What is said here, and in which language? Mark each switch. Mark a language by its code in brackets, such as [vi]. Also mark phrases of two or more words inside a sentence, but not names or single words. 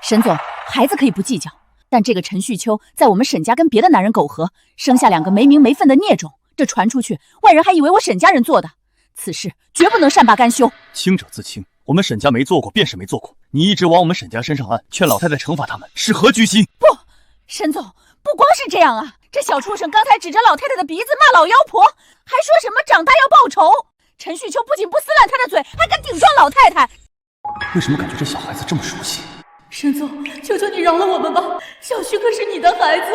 [zh] 沈總，孩子可以不計較，但這個陳旭秋在我們沈家跟別的男人苟合，生下兩個沒名沒分的孽種，這傳出去，外人還以為我沈家人做的，此事絕不能善罷甘休。清者自清，我們沈家沒做過便是沒做過，你一直往我們沈家身上按，勸老太太懲罰他們，是何居心？不，沈總，不光是這樣啊，這小畜生剛才指着老太太的鼻子罵老妖婆，還說什麼長大要報仇。陳旭秋不僅不撕爛他的嘴，還敢頂撞老太太。為什麼感覺這小孩子這麼熟悉？沈總，求求你饒了我們吧，小旭可是你的孩子。